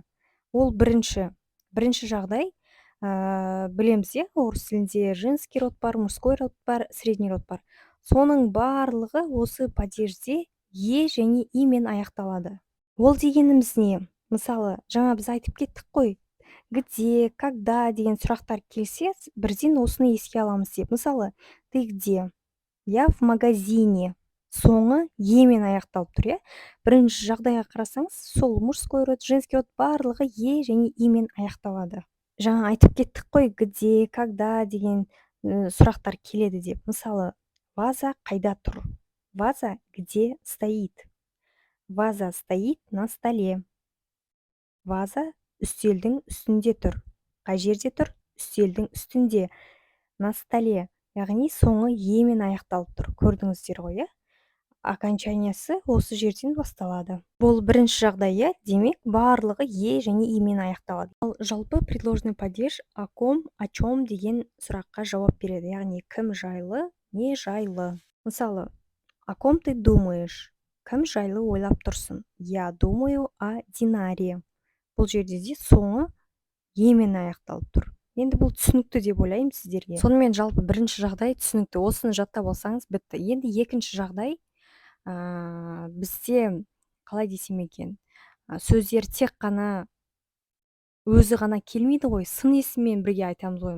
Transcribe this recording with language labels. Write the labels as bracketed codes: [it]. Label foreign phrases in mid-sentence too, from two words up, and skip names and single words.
[kk] Ол бірінші жағдай. Білеміз, орыс тілінде [ru] женский род [kk] бар, [ru] мужской род [kk] бар, [ru] средний род [kk] бар. Соның барлығы осы падежде е және имен аяқталады. Ол дегеніміз не? Мысалы, жаңа біз айтып кеттік қой. [ru] Где, когда [kk] деген сұрақтар келсе, бірден осыны еске аламыз деп. Мысалы, [ru] ты где? Я в магазине. [kk] Соңы емен аяқталып тұр, Бірінші жағдайға қарасаңыз, сол [ru] мужской род, женский род [kk] барлығы е және имен аяқталады. Жаңа айтып кеттік қой, [ru] где, когда [kk] деген сұрақтар келеді деп. Мысалы, ваза қайда тұр? [ru] Ваза где стоит? Ваза стоит на столе. [kk] Ваза үстелдің үстінде тұр. Қай жерде тұр? Үстелдің үстінде. [ru] На столе. [kk] Яғни соңы емен аяқталып тұр. Көрдіңіздер ғой, окончаниясы осы жерден басталады. Бұл бірінші жағдай, демек барлығы е және имен аяқталады. Ал жалпы [ru] предложный падеж о ком, о чем [kk] деген сұраққа жауап береді. Яғни кім жайлы, не жайлы. Мысалы, [ru] о ком ты думаешь? [kk] Кім жайлы ойлап тұрсың? [ru] Я думаю о Динаре. [kk] Бұл жерде де соңы емен аяқталып тұр. Енді бұл түсінікті деп ойлаймын сіздерге. Сонымен жалпы бірінші жағдай түсінікті. Осыны жаттап алсаңыз бітті. Енді екінші жағдай, бізде қалай десем екен, сөздер тек қана өзі ғана келмейді ғой, сын есіммен бірге айтамыз ғой.